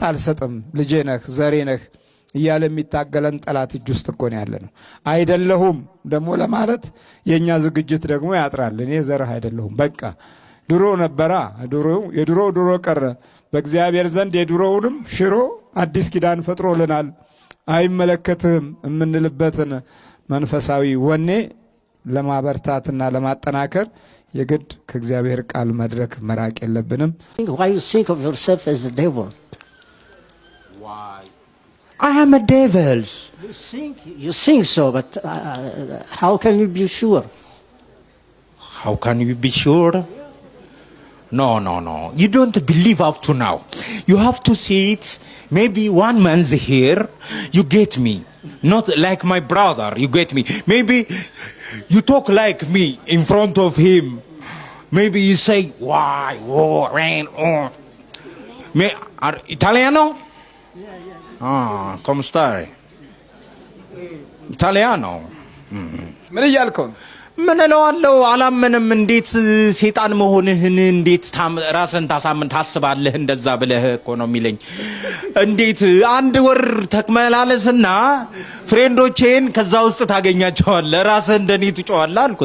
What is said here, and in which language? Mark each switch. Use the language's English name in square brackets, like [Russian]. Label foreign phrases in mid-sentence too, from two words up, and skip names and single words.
[Amharic] አልሰጥም፣ ልጄ ነህ፣ ዘሬ ነህ እያለ የሚታገለን ጠላት እጅ ውስጥ እኮ ነው ያለ ነው። አይደለሁም ደግሞ ለማለት የኛ ዝግጅት ደግሞ ያጥራል። እኔ ዘርህ አይደለሁም በቃ ድሮ ነበራ፣ ድሮ ቀረ። በእግዚአብሔር ዘንድ የድሮውንም ሽሮ አዲስ ኪዳን ፈጥሮልናል። አይመለከትህም የምንልበትን መንፈሳዊ ወኔ ለማበርታትና ለማጠናከር የግድ ከእግዚአብሔር ቃል መድረክ መራቅ የለብንም። [English] Why you think of yourself as the devil? Why? I am a devil. You think so, but how can you be sure? How can you be sure? No. You don't believe up to now. You have to see it. Maybe 1 month here, you get me. Not like my brother, you get me. Maybe you talk like me in front of him. Maybe you say, why, war, rain, or. Italiano? Yeah. [Italian] Ah, come stai? Italiano. [Amharic] ምን እያልከው ነው? ምን እለዋለሁ? አላመንም። እንዴት ሴጣን መሆንህን እንዴት ራስን ታስባለህ? እንደዛ ብለህ እኮ ነው የሚለኝ። እንዴት 1 ወር ተክመላለስና ፍሬንዶቼን ከዛ ውስጥ ታገኛቸዋለህ፣ ራስህ እንደኔ ትጮዋለህ አልኩት።